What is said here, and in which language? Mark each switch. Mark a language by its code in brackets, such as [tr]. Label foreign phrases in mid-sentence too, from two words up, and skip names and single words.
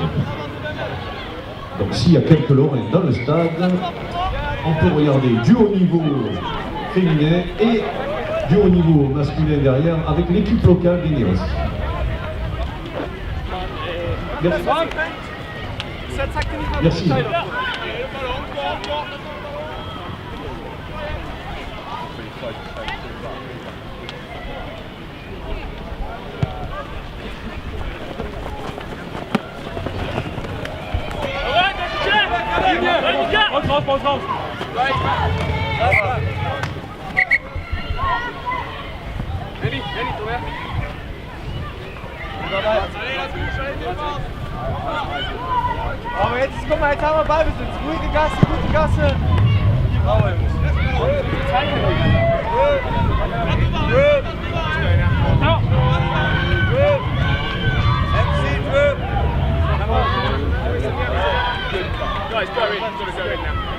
[fr] Donc s'il y a quelques Lorrains dans le stade, on peut regarder du haut niveau féminin et du haut niveau masculin derrière avec l'équipe locale des Neos. Merci. Merci. [de] Raus, raus! Benny, du her. Aber jetzt, guck mal, jetzt haben wir Ballbesitz. Ruhige Gasse, gute Gasse. Brauche [en] Guys, go in. Sort of go in now.